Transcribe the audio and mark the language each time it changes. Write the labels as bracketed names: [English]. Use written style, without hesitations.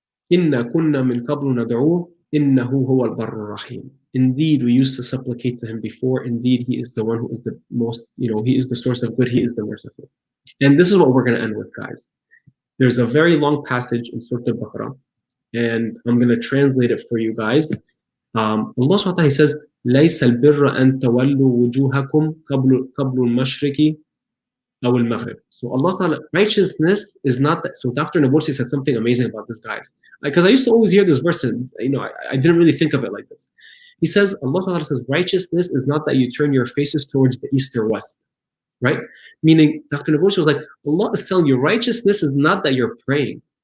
[Arabic] Inna kunna min qablu nad'uhu innahu huwa al-barru rahim. [English] Indeed, we used to supplicate to Him before. Indeed, He is the one who is the most, He is the source of good. He is the merciful. And this is what we're going to end with, guys. There's a very long passage in Surah Al-Baqarah, and I'm going to translate it for you guys. Allah subhanahu wa ta'ala says, [Arabic] لَيْسَ الْبِرَّ أَن تَوَلُّوا وُجُوهَكُمْ قَبْلُ الْمَشْرِقِ أو المغرب. [English] So Allah Ta'ala, righteousness is not that. So Dr. Naborsi said something amazing about this, guys. Because I used to always hear this verse and I didn't really think of it like this. He says, Allah Ta'ala says, righteousness is not that you turn your faces towards the east or west. Right? Meaning, Dr. Naborsi was like, Allah is telling you, righteousness is not that you're praying.